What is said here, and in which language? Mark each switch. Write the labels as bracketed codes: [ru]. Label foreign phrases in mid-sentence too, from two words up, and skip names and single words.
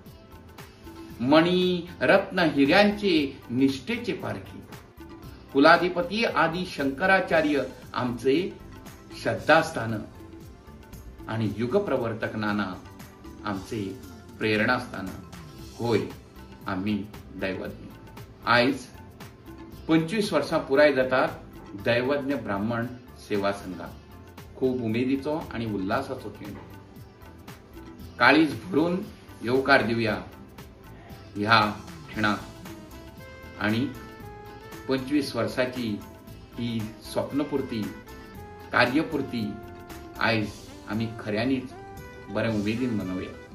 [kok] मणी रत्न हिऱ्यांचे निष्ठेचे पारखी. कुलाधिपती आदी शंकराचार्य आमचे श्रद्धास्थान आणि युगप्रवर्तक नाना आमचे प्रेरणास्थान. होय, आम्ही दैवज्ञ. आयज 25 वर्सां पुराय जातात दैवज्ञ ब्राह्मण सेवा संघाक. खूप उमेदीचो आणि उल्हासाचो खेळ. काळीज भरून येवकार दिवया ह्या क्षणाक आणि 25 वर्साची ही स्वप्नपूर्ती, कार्यपूर्ती आयज आम्ही खऱ्यांनीच बऱ्या उमेदीन मनोवया.